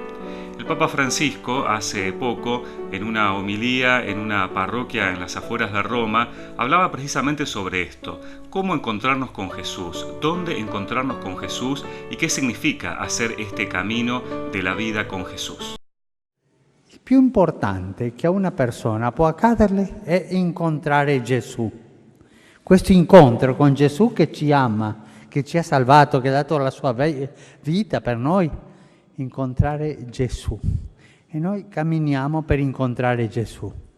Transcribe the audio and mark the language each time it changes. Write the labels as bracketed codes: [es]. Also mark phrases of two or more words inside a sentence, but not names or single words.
[es] El Papa Francisco hace poco, en una homilía en una parroquia en las afueras de Roma, hablaba precisamente sobre esto, cómo encontrarnos con Jesús, dónde encontrarnos con Jesús y qué significa hacer este camino de la vida con Jesús. [it] Il più importante che a una persona può accadere è incontrare Gesù. Questo incontro con Gesù che ci ama, che ci ha salvato, che ha dato la sua vita per noi, incontrare Gesù. E noi camminiamo per incontrare Gesù.